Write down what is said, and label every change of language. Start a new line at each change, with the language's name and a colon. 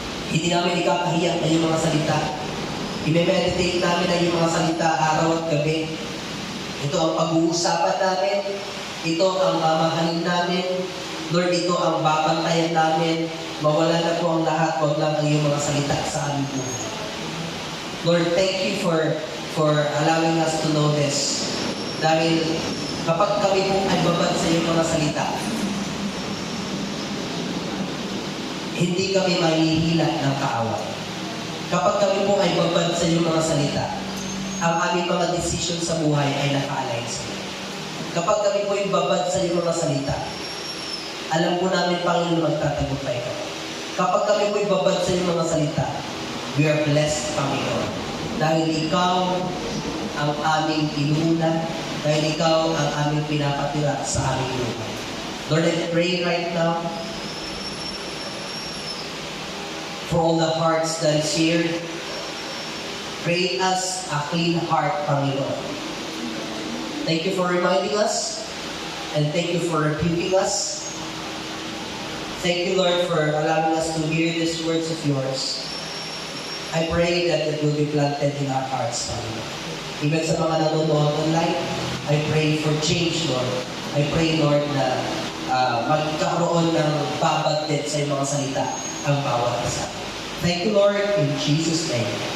Filipino: Hindi namin ikakahiyak na yung mga salita. I-meditate namin na yung mga salita araw at gabi. Ito ang pag-uusapan namin. Ito ang mamahalin namin. Lord, ito ang babantayan namin. Mawala na po ang lahat. Huwag lang ang iyong mga salita sa aming buhay.
English: Lord, thank you for allowing us to know this.
Filipino: Dahil kapag kami po ay babad sa iyong mga salita, hindi kami mahihila ng kaaway. Kapag kami po ay babad sa iyong mga salita, ang aming mga decision sa buhay ay naka-align sa iyo. Kapag kami po ay babad sa iyong mga salita, alam po namin, Panginoon, magtatagumpay kami. Kapag kami po ay babad sa iyong mga salita,
English: we are blessed,
Filipino: Panginoon. Dahil ikaw ang aming inuuna, dahil ikaw ang aming pinapatira sa aming buhay.
English: Lord, I pray right now for all the hearts that is here. Create us a clean heart, Panginoon. Thank you for reminding us, and thank you for rebuking us. Thank you, Lord, for allowing us to hear these words of yours. I pray that it will be planted in our hearts, Panginoon. Even
Filipino: sa mga nanonood
English: online, I pray for change, Lord. I pray, Lord,
Filipino: na magkaroon ng babad din sa mga salita ang bawat isa.
English: Thank you, Lord, in Jesus' name.